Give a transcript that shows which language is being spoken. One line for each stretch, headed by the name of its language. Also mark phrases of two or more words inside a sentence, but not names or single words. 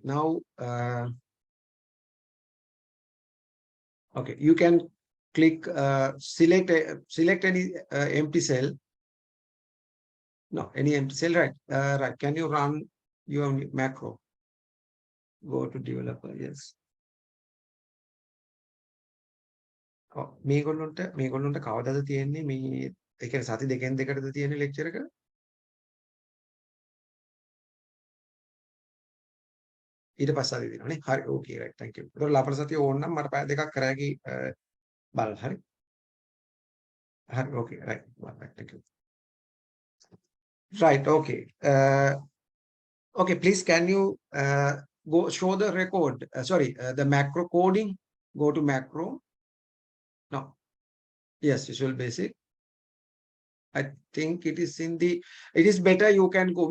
English: Now, okay, you can click select any empty cell. No, any empty cell. Right. Right. Can you run your macro? Go to developer. Yes.
Sinhala: මේගොල්ලොන්ට කවදාද තියෙන්නේ මේ ඒ කියන්නේ සති දෙකෙන් දෙකටද තියෙන්නේ ලෙක්චර් එක? ඊට පස්සේ ආදී දෙනවනේ. හරි.
English: Okay right. thank you.
Sinhala: ඒතකොට ලබන සතිය ඕන නම් මට පැය දෙකක් කරෑකි බලන්න. හරි. හරි.
English: Okay right. thank you. Right. Okay. Okay. Please, can you go show the record? Sorry, the macro coding. Go to macro. No. Yes, Visual Basic. I think it is in the. It is better. You can go.